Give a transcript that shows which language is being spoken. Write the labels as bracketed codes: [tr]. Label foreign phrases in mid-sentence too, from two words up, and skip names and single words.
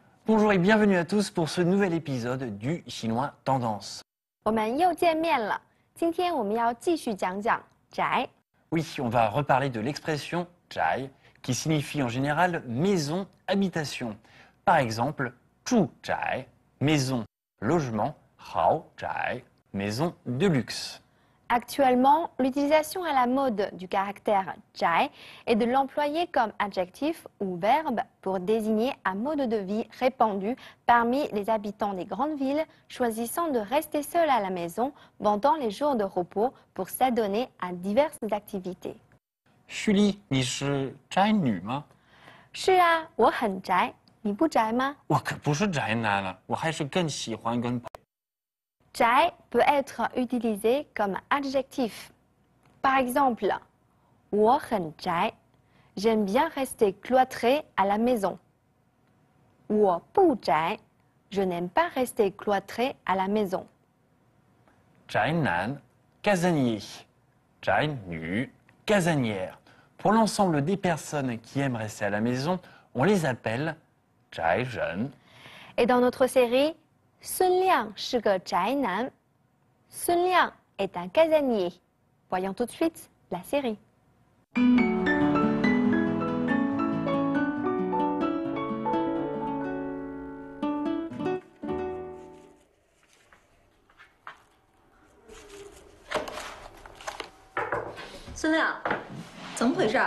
[fr] Bonjour et bienvenue à tous pour ce nouvel épisode du Chinois Tendance. [zh] 我们又见面了，今天我们要继续讲讲宅。 [fr] Oui, on va reparler de l'expression zhai, qui signifie en général maison, habitation. Par exemple, [zh] 住宅, [fr] maison, logement, [zh] 豪宅, [fr] maison de luxe. Actuellement, l'utilisation à la mode du caractère zhai est de l'employer comme adjectif ou verbe pour désigner un mode de vie répandu parmi les habitants des grandes villes choisissant de rester seuls à la maison pendant les jours de repos pour s'adonner à diverses activités. [zh] Julie, 你是宅女吗？是啊，我很宅，你不宅吗？我可不是宅男了，我还是更喜欢跟 [fr] Zhai peut être utilisé comme adjectif. Par exemple, [zh] 我很宅, [fr] j'aime bien rester cloîtré à la maison. [zh] 我不宅, [fr] je n'aime pas rester cloîtré à la maison. [zh] 宅男, casanier. 宅女, [fr] casanière. Pour l'ensemble des personnes qui aiment rester à la maison, on les appelle 宅人. Et dans notre série, [zh] Sun Liang 是个宅男. [fr] Sun Liang est un casanier. Voyons tout de suite la série. [zh] Sun Liang，怎么回事？